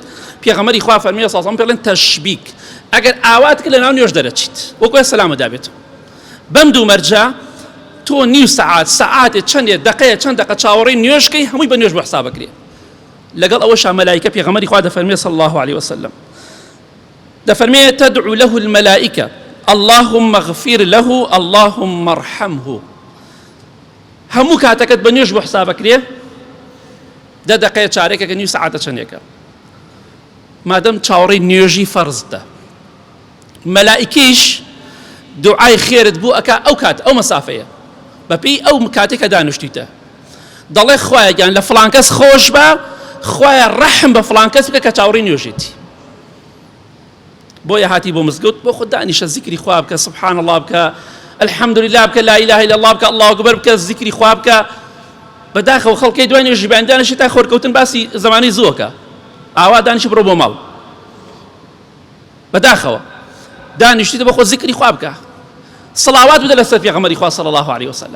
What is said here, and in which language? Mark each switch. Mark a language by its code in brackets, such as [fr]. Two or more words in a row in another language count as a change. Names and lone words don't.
[ckb] پێغەمبەری خوا فەرمی [ar] صلی الله علیه وسلم [ckb] پێڵێن تەشبیک، ئەگەر ئاوات کرد لە ناو نوێژ دەرەچیت وەکو سەلامە دابێت. بەم دوو مەرجە تۆ نیو سەعات سەعاتێ چەندێ دقەیە چەند دقە چاوەڕێی نوێژکەی هەمووی بە نوێژ بۆ حسابەکرێ. لەگەڵ ئەوەشا مەلایکە پێغەمبەری خوا دەفەرمێ [ar] صلی الله عليه وسلم [ckb] دەفەرمێ [ar] تدعو له الملائكة اللهم اغفر له اللهم ارحمه، [ckb] هەموو کاتەکەت بە نوێژ بۆ حسابەکرێ، 10 دقەیە چارێکەکە نیو سەعاتە چەندێکە، مادەم چاوەڕێی نوێژی فەرزدە، مەلائکەیش دوعای خێرت بوو ئەکا ئەو کات ئەو مەسافەیە بەپێی ئەو کاتێکە دانیشتیتە، دەڵێ خوایە گیان لە فڵان کەس خۆش بە، خوایە ڕەحم بە فڵان کەس بکە کە چاوەڕێی نوێژێتی، بۆیە هاتی بۆ مزگەوت بۆ خۆت دانیشە زیکری خوا بکە، [ar] سبحان الله [ckb] بکە، [ar] الحمد لله [ckb] بکە، [ar] لا اله الا الله [ckb] بکە، [ar] الله اکبر [ckb] بکە، زیکری خوا بکە، بەداخەوە خەڵکەی دوای نوێژی بەیاندانیشی تا خۆرکەوتن باسی زمانی زووەکە، ئاوا دانیشی بڕۆ بۆ ماڵ، بەداخەوە دانیشتیتە بۆ خۆ زیکری خوا بکە، سڵاوات بدە لەسەر پێغەمبەری خوا [ar] صلی الله عليه وسلم.